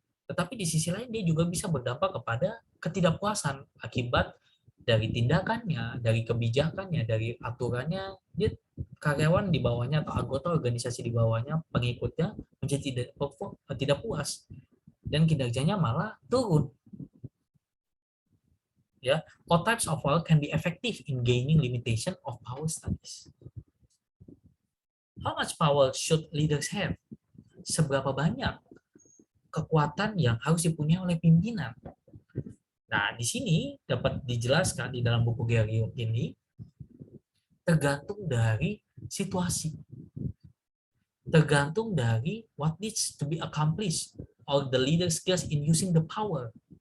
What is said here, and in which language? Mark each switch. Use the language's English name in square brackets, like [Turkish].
[Indonesian] Tetapi di sisi lain dia juga bisa berdampak kepada ketidakpuasan akibat dari tindakannya, dari kebijakannya, dari aturannya. Dia karyawan di bawahnya atau anggota organisasi di bawahnya, pengikutnya menjadi tidak puas dan kinerjanya malah turun. [English] Ya, all types of power can be effective in gaining limitation of power studies. How much power should leaders have? [Indonesian] Seberapa banyak kekuatan yang harus dipunyai oleh pimpinan? Nah, di sini dapat dijelaskan di dalam buku Gary ini, tergantung dari situasi, tergantung dari [English] what needs to be accomplished or the leader skills in using the power.